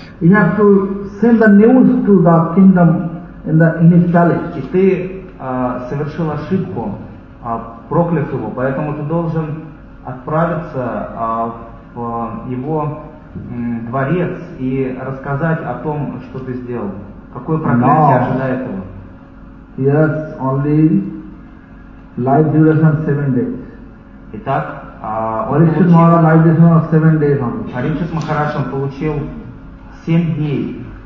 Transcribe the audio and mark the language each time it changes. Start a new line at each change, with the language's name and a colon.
English: You have to send the news to the kingdom in his palace.
Russian: И ты совершил ошибку, прокляв его, поэтому ты должен отправиться в его дворец и рассказать о том, что ты сделал. Какое проклятие ожидает его?
English: Yes, only life duration 7 days.
Russian: Итак.
English: Парикшит Махарадж life duration of 7 days only.
Russian: Парикшит Махарадж получил 7 дней.